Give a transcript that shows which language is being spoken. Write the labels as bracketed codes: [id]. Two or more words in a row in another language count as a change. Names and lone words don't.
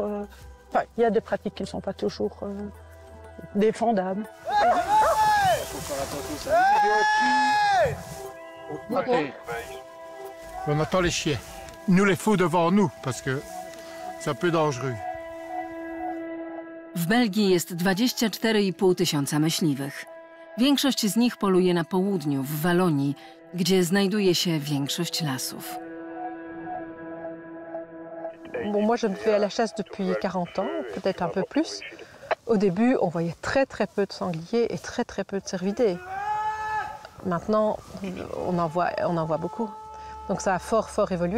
[fr] Enfin, il y a des pratiques qui ne sont pas toujours défendables. Okay. On attend les chiens. Nous les fous devant nous parce que c'est un peu dangereux. [pl] W Belgii jest 24,5 tysiąca myśliwych. Większość z nich poluje na południu, w Walonii, gdzie znajduje się większość lasów. [fr] Bon, moi, je ne vais à la chasse depuis 40 ans, peut-être un peu plus. Au début, on voyait très peu de sangliers et très peu de cervidés. Maintenant, on en voit beaucoup. Donc ça a fort évolué.